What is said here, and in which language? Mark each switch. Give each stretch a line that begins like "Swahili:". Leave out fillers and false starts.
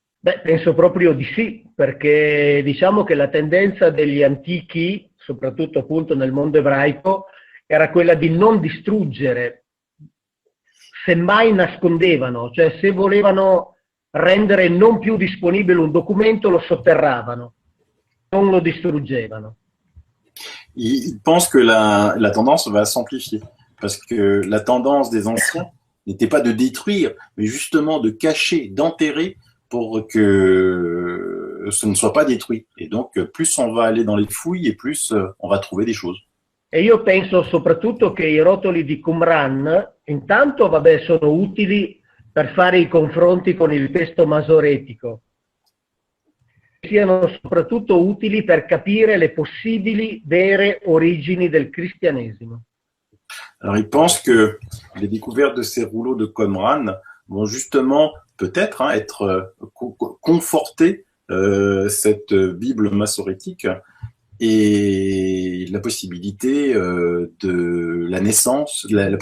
Italian: Beh, penso proprio di sì, perché diciamo che la tendenza degli antichi, soprattutto appunto nel mondo ebraico, era quella di non distruggere, semmai nascondevano, cioè se volevano rendere non più disponibile un documento lo sotterravano, non lo distruggevano.
French: Il pense que la tendance va s'amplifier, parce que la tendance des anciens n'était pas de détruire, mais justement de cacher, d'enterrer pour que ce ne soit pas détruit. Et donc, plus on va aller dans les fouilles et plus on va trouver des choses.
Italian: E io penso soprattutto che i rotoli di Qumran, intanto, vabbè, sono utili per fare i confronti con il testo masoretico, siano soprattutto utili per capire le possibili vere origini del cristianesimo.
French: Alors, il pense que les découvertes de ces rouleaux de Qumran vont justement peut-être être conforter cette Bible massorétique et la possibilité de la naissance, la